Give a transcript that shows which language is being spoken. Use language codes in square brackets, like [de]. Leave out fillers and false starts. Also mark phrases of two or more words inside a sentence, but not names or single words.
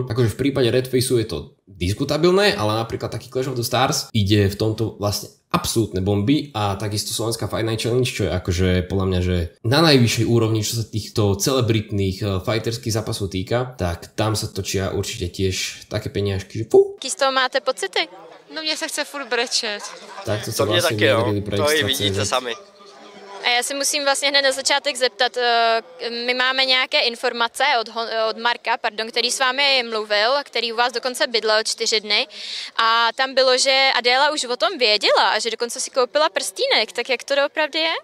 [sk] Akože v prípade Red Faceu je to diskutabilné, ale napríklad taký Clash of the Stars ide v tomto vlastne absolútne bomby a takisto Slovenská Fight Night Challenge, čo je akože podľa mňa, že na najvyššej úrovni, čo sa týchto celebritných fighterských zápasov týka, tak tam sa točia určite tiež také peniažky, že fú. [cs] Jaký z toho máte pocity? No mně se chce furt brečet. [sk] Tak to sa vlastne vyjadrili pre to i vidíte sami. [cs] A já se musím vlastně hned na začátek zeptat, my máme nějaké informace od Marka, který s vámi mluvil, který u vás dokonce bydlel 4 dny a tam bylo, že Adéla už o tom věděla a že dokonce si koupila prstínek, tak jak to doopravdy je?